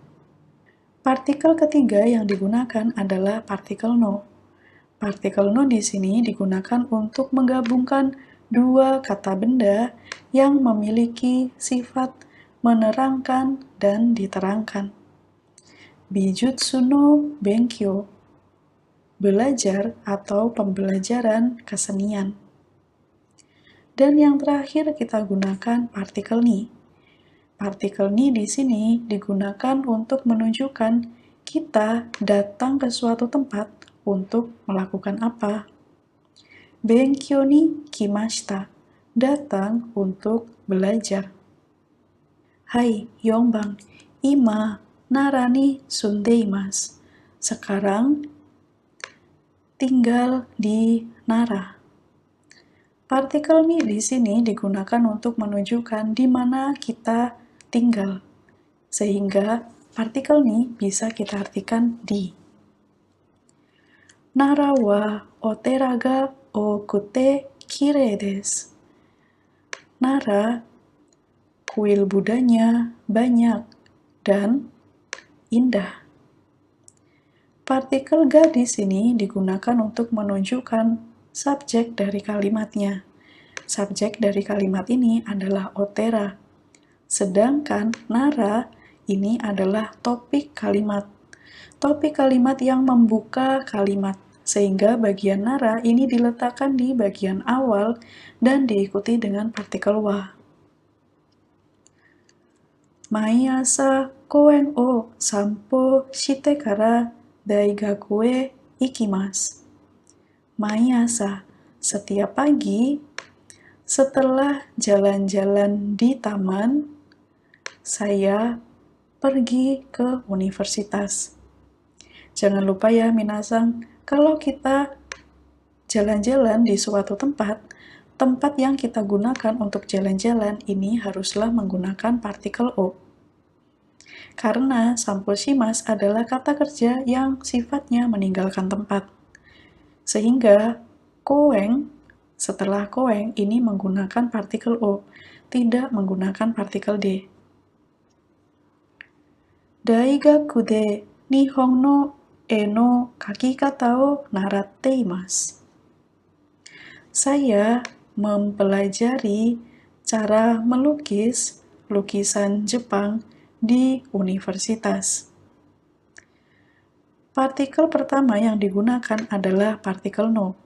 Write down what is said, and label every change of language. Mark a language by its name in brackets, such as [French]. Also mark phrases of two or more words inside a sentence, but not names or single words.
[Indonesian] Partikel ketiga yang digunakan adalah partikel no. Partikel no di sini digunakan untuk menggabungkan dua kata benda yang memiliki sifat menerangkan dan diterangkan. [Japanese] 美術の勉強, [Indonesian] belajar atau pembelajaran kesenian. Dan yang terakhir kita gunakan partikel ni. Partikel ni di sini digunakan untuk menunjukkan kita datang ke suatu tempat untuk melakukan apa. [Japanese] 勉強に来ました, [Indonesian] datang untuk belajar. [Japanese] Hai, Yongbang, ima Nara ni sundeimasu. [Indonesian] Sekarang tinggal di Nara. Partikel ni di sini digunakan untuk menunjukkan di mana kita tinggal. Sehingga partikel ni bisa kita artikan di. [Japanese] Naraはお寺が多くてきれいです. [Indonesian] Nara, kuil Budanya banyak dan indah. Partikel ga di sini digunakan untuk menunjukkan subjek dari kalimatnya. Subjek dari kalimat ini adalah otera. Sedangkan nara ini adalah topik kalimat. Topik kalimat yang membuka kalimat. Sehingga bagian nara ini diletakkan di bagian awal dan diikuti dengan partikel wa. [Japanese] 毎朝公園を散歩してから大学へ行きます. 毎朝, [Indonesian] setiap pagi, setelah jalan-jalan di taman, saya pergi ke universitas. Jangan lupa ya minasang, kalau kita jalan-jalan di suatu tempat, tempat yang kita gunakan untuk jalan-jalan ini haruslah menggunakan partikel o. Karena samposhimasu adalah kata kerja yang sifatnya meninggalkan tempat. Sehingga koeng, setelah koeng ini menggunakan partikel o, tidak menggunakan partikel d. [Japanese] 大学で日本の絵の描き方を習っています. [Indonesian] Saya mempelajari cara melukis lukisan Jepang di universitas. Partikel pertama yang digunakan adalah partikel no.